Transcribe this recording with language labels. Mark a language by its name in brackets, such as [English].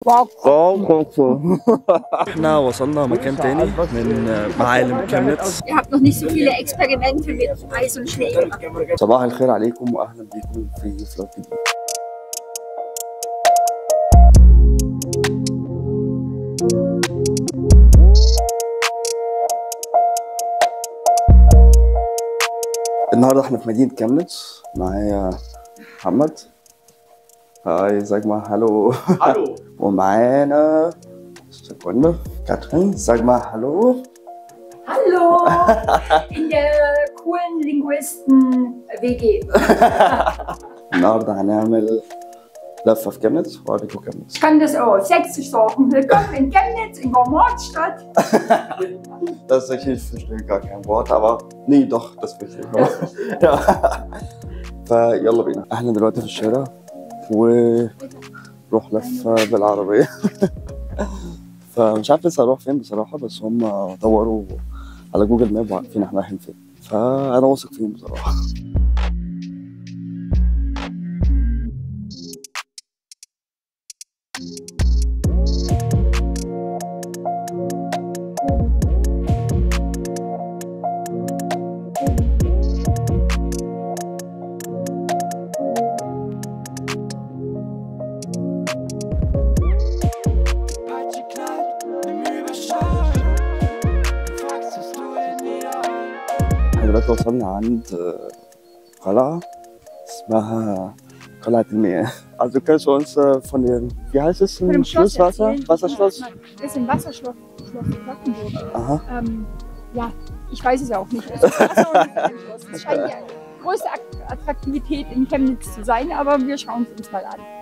[Arabic] احنا وصلنا مكان تاني من معالم كامنتس. [German] Ihr habt noch nicht so viele Experimente mit Eis und Schnee gemacht. [Arabic] صباح الخير عليكم واهلا بكم في فلوج جديد. النهارده احنا في مدينة كامنتس، معايا محمد. [German] هاي sag mal hallo. Hallo. [Arabic] ومعانا [German] Sekunde Katrin, sag mal hallo. Hallo! In der coolen Linguisten-WG. [Arabic] النهارده هنعمل لفة في كامنتس وأوريكم كامنتس. [German] Ich kann das auf Sächsisch sagen. Willkommen in Chemnitz, in der Mordstadt. Das ist ich verstehe gar kein Wort, aber nee, doch, das verstehe ich. [Arabic] Ja. فيلا بينا. احنا دلوقتي في الشارع وروح لفة بالعربية. فمش عارف لسه هروح فين بصراحة، بس هم دوروا على جوجل ماب وعارفين احنا رايحين فين، فأنا واثق فيهم بصراحة. دلوقتي وصلنا عند قلعة اسمها قلعة المياه. [German] Also kannst du uns von dem, wie heißt es? Von dem Schloss Wasserschloss? Das ist ein Wasserschloss, Schloss Glockenburg. Aha. Ja, ich weiß es auch nicht. Es scheint die größte Attraktivität in Chemnitz zu sein, aber wir schauen es uns mal an.